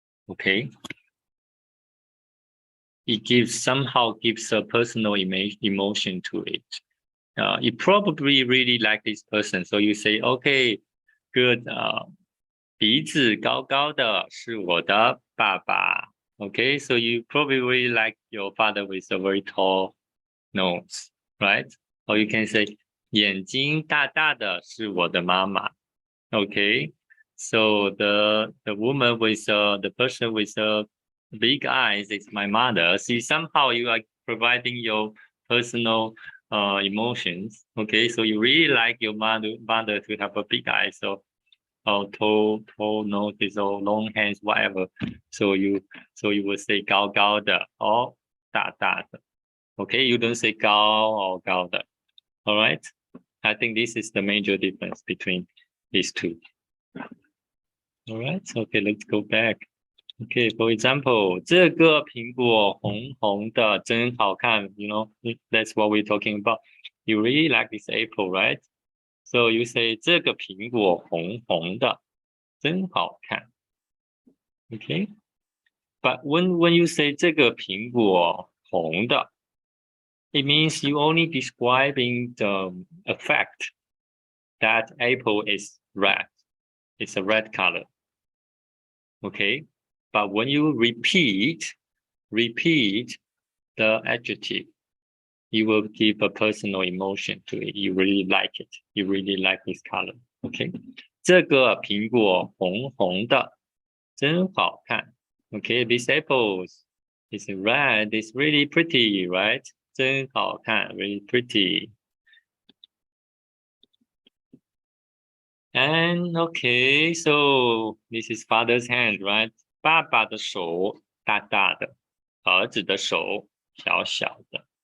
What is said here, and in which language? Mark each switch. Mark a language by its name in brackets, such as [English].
[English] Okay, it somehow gives a personal emotion to it. You probably really like this person, so you say, okay, good. [Chinese] 鼻子高高的是我的爸爸. [English] Okay, so you probably really like your father with a very tall nose, right? Or you can say [Chinese] 眼睛大大的是我的妈妈. [English] Okay, So the woman with the person with big eyes is my mother. See, somehow you are providing your personal emotions. Okay, so you really like your mother to have a big eye. So tall noses or long hands, whatever. So you will say [Chinese] 高高的 [English] or [Chinese] 大大的. [English] Okay, you don't say 高 or 高的. All right. I think this is the major difference between these two. All right. Okay, let's go back. Okay, for example, [Chinese] 这个苹果红红的，真好看. [English] You know, that's what we're talking about. You really like this apple, right? So you say [Chinese] 这个苹果红红的，真好看. [English] Okay. But when you say [Chinese] 这个苹果红的, [English] it means you only describing the effect that apple is red. It's a red color. Okay. But when you repeat the adjective, you will give a personal emotion to it. You really like it. You really like this color. Okay. [Chinese] 这个苹果红红的，真好看. [English] Okay, this apple is red. It's really pretty, right? [Chinese] 真好看, [English] really pretty. And okay, so this is father's hand, right? [Chinese] 爸爸的手大大的，儿子的手小小的。